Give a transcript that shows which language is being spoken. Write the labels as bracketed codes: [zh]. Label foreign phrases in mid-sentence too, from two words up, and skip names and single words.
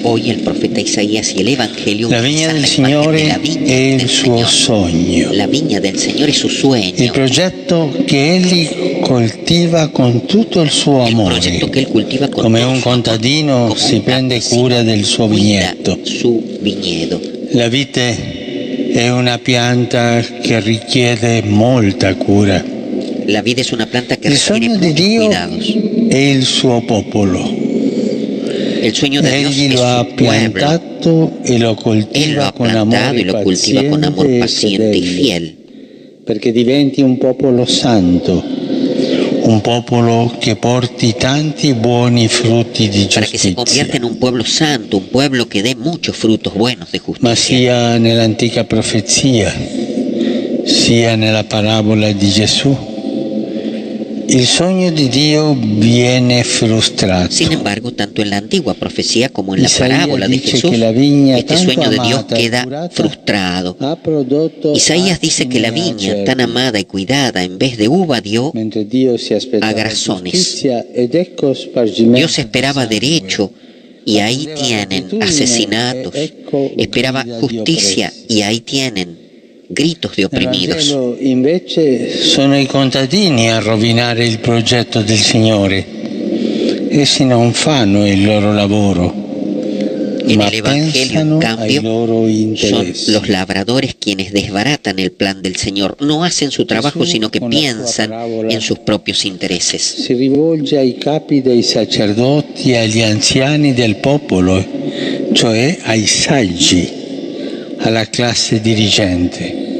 [es] Hoy el profeta Isaías y el evangelio [it] La vigna del [es] utilizan la [it] Signore [es] imagen de la viña [it] è il [es] del [it] suo [es] Señor. [it] sogno, [es] La viña del Señor es su [it] il [es] sueño. [it] progetto che egli coltiva con tutto il suo [es] El [it] amore. [es] proyecto que él cultiva con [it] Come [es] todo [it] un [es] su amor, [it] contadino [es] como [it] si [es] un [it] prende [es] campesino [it] cura del suo [es] cuida [it] vigneto. [es] su viñedo. [it] La vite è una pianta che richiede molta cura. [es] La vid es una planta que [it] Il [es] requiere [it] sogno di [es] muchos [it] Dio [es] cuidados. [it] è il suo popolo. [es] El sueño de Dios [it] Egli [es] es [it] lo ha [es] su pueblo. [it] piantato e lo [es] Él lo [it] coltiva [es] ha [it] con [es] plantado [it] amore [es] y lo cultiva con amor paciente y [it] fedele, [es] fiel, [it] perché diventi un popolo santo, un popolo che porti tanti buoni frutti di [es] para que se convierta [it] giustizia. [es] en un pueblo santo, un pueblo que dé muchos frutos buenos de [it] Ma [es] justicia. [it] sia nell'antica profezia, sia nella parabola di Gesù, il sogno di Dio viene frustrato. [es] Sin embargo, tanto en la antigua profecía como en la [it] Isaías [es] parábola de [it] dice [es] Jesús, [it] que la viña [es] este [it] tanto [es] sueño de Dios [it] amata y [es] queda [it] curata [es] frustrado. [it] ha prodotto [es] Isaías dice que la [it] acini [es] viña [it] acerbi, [es] tan amada y cuidada en vez de uva dio, [it] mentre Dio si aspettava [es] agrazones. [it] giustizia ed ecco spargimento [es] Dios esperaba [it] di sangue. [es] derecho y ahí tienen asesinatos, esperaba justicia y ahí tienen gritos de [it] Nel [es] oprimidos. [it] Vangelo invece sono i contadini a rovinare il progetto del Signore. Essi non fanno il loro lavoro, [es] En [it] ma [es] el Evangelio, en [it] pensano ai [es] cambio, [it] loro [es] son [it] interessi. [es] los labradores quienes desbaratan el plan del Señor. No hacen su trabajo, [it] Jesús, [es] sino que [it] con la sua [es] piensan [it] parábola, [es] en sus propios intereses. [it] Si rivolge ai capi dei sacerdoti e agli anziani del popolo, cioè ai saggi, alla classe dirigente.